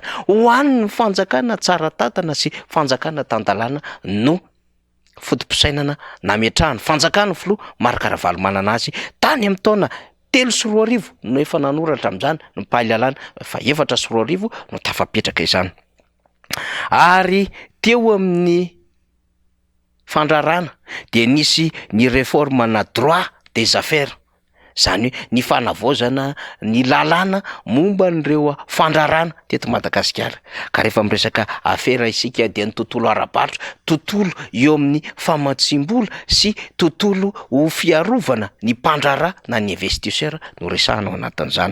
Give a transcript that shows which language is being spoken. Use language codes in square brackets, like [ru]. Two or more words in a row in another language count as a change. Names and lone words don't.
[mg] Ho an'ny fanjakana tsara tantana sy fanjakana tandalana no fotom-pisainana nametrahany fanjakana filoha Marc Ravalomanana azy tany amin'ny taona 3 no efa nanoratra amin'izany ny pahalalana fa 4 no tafapetraka izany. Ary teo amin'ny fandrarana dia nisy ny [fr] réforme droit des affaires, [mg] zany hoe ny fanavaozana ny lalàna momba n'ireo fandrarana teto Madagasikara. Ka rehefa miresaka affaire isika dia ny tontolo ara-barotra, tontolo eo amin'ny famatsim-bola sy tontolo ho fiarovana ny mpandrarà na ny investisseur no resahana ao anatin'izany.